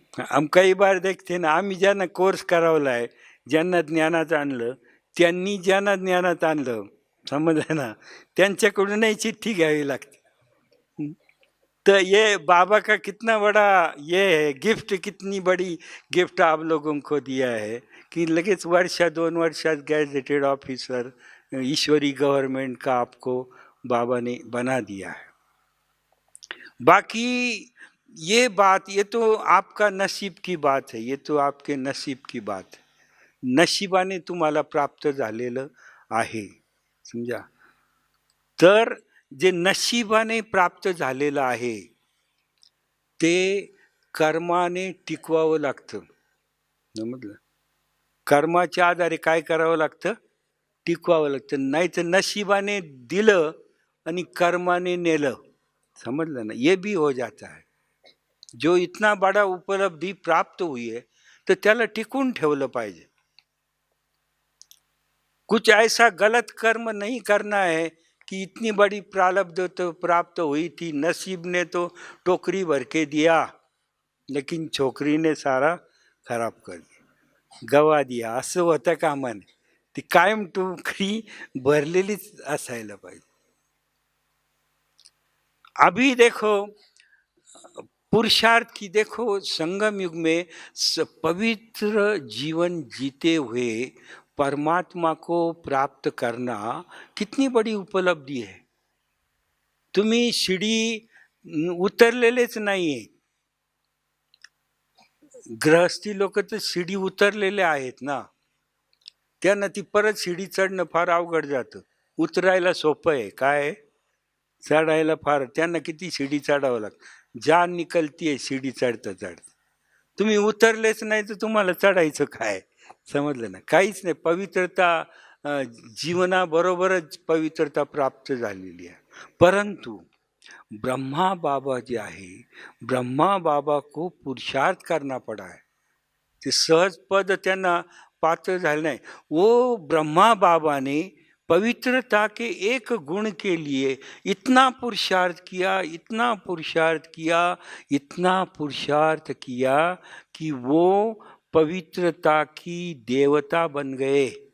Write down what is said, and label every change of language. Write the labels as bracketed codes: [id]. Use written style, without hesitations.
[hi] हम काही बार देखते ना, [mr] आम्ही ज्यांना कोर्स करावलाय, ज्यांना ज्ञानात आणलं, त्यांनी ज्यांना ज्ञानात आणलं, समजलं ना, त्यांच्याकडूनही चिठ्ठी घ्यावी लागते. [hi] तो ये बाबा का कितना बड़ा ये है गिफ्ट, कितनी बड़ी गिफ्ट आप लोगों को दिया है कि [mr] लगेच 2 वर्षात [hi] गैजेटेड ऑफिसर ईश्वरी गवर्नमेंट का आपको बाबा ने बना दिया है. बाकी ये बात, ये तो आपका नसीब की बात है, ये तो आपके नसीब की बात है. [mr] नशिबाने तुम्हाला प्राप्त झालेलं आहे, समजा. तर जे नशिबाने प्राप्त झालेलं आहे ते कर्माने टिकवावं लागतं, समजलं. कर्माच्या आधारे काय करावं लागतं, टिकवावं लागतं. नाही तर नशिबाने दिलं आणि कर्माने नेलं, समजलं ना, [hi] ये भी हो जाता है. जो इतना बड़ा उपलब्धि प्राप्त हुई है [mr] तर त्याला टिकून ठेवलं पाहिजे. [hi] कुछ ऐसा गलत कर्म नहीं करना है कि इतनी बड़ी प्रारब्ध तो प्राप्त हुई थी, नसीब ने तो टोकरी भर के दिया, लेकिन छोकरी ने सारा खराब कर दिया, गवा दिया. [mr] असं होतं कामा नये. ती कायम टोकरी भरलेलीच असायला पाहिजे. [hi] अभी देखो पुरुषार्थ की, देखो संगम युग में पवित्र जीवन जीते हुए परमात्मा को प्राप्त करना कितनी बड़ी उपलब्धि है. [mr] तुम्ही शिडी उतरलेलेच नाहीये. गृहस्थी लोक तर शिडी उतरलेले आहेत ना, त्यांना ती परत शिडी चढणं फार अवघड जातं. उतरायला सोपं आहे, काय चढायला फार, त्यांना किती शिडी चढावं लागतं. [hi] जान निकलतीये [mr] शिडी चढता चढता. तुम्ही उतरलेच नाही तर तुम्हाला चढायचं काय, समजलं ना. काहीच नाही. पवित्रता जीवनाबरोबरच पवित्रता प्राप्त झालेली आहे. परंतु ब्रह्मा बाबा जे आहे, [hi] ब्रह्मा बाबा को पुरुषार्थ करना पड़ा है. [mr] ते सहज पद त्यांना पात्र झाले नाही. [hi] वो ब्रह्मा बाबा ने पवित्रता के एक गुण के लिए इतना पुरुषार्थ किया, इतना पुरुषार्थ किया, इतना पुरुषार्थ किया कि वो पवित्रता की देवता बन गए.